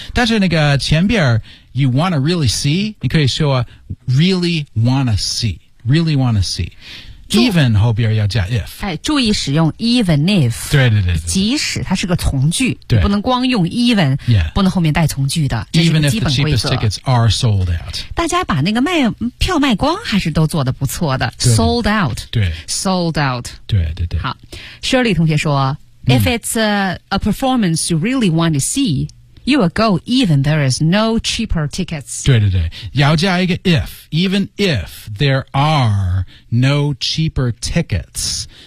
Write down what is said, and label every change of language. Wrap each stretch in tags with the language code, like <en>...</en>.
<zh>但是那个前边</zh> <en>You want to really see?</en> <zh>你可以说</zh> <en>really want to see. Really want to see.</en> <zh>even 后边要加 if。哎，注意使用 even if。对，即使它是个从句，对，不能光用 even， yeah，不能后面带从句的。</zh> <en>Even if the cheapest tickets are sold out，</en> <zh>大家把那个卖票卖光还是都做得不错的。</zh> <en>Sold out，</en> <zh>对</zh> <en>，sold out，</en> <zh>对。</zh> <en>好 ，Shirley</en> <zh>同学说、，</zh> <en>If it's a performance you really want to see。 You will go even there is no cheaper tickets.</en> <zh>对，要加一个</zh> <en>if, even if there are no cheaper tickets.</en>